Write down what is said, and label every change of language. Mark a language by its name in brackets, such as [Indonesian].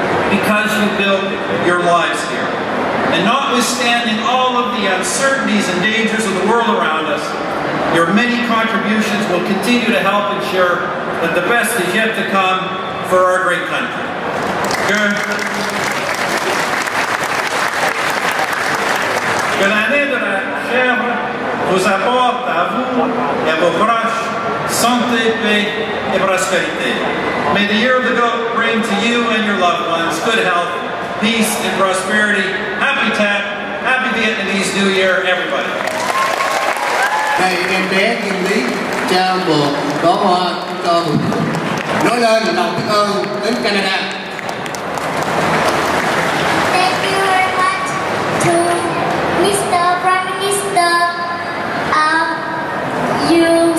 [English] because you built your lives here. And notwithstanding all of the uncertainties and dangers of the world around us, your many contributions will continue to help ensure that the best is yet to come for our great country. [French] Que l'année de la chèvre vous apporte à vous et à vos proches santé, paix et prospérité. [English] May the year of the goat bring to you and your loved ones good health, peace and prosperity. Happy Tet, happy Vietnamese New Year, everybody. [Vietnamese] Thầy em bé Kim Lý trao một bó hoa cho thủ tướng, nói lên lòng biết ơn đến Canada. [English] Thank you very much to Mr. Prime Minister. You